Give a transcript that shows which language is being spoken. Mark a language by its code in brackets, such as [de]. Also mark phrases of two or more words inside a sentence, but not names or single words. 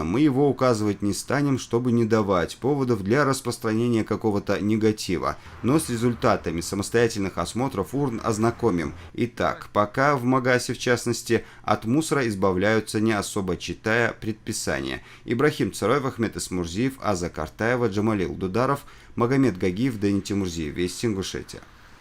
[ru] Мы его указывать не станем, чтобы не давать поводов для распространения какого-то негатива. Но с результатами самостоятельных осмотров урн ознакомим. Итак, пока в Магасе, в частности, от мусора избавляются, не особо читая предписания. Ибрахим Цароев, Ахмет Исмурзиев, Аза Картаева, Джамалил Дударов, Магомед Гагиев, Дани Тимурзиев. Вести Ингушетия.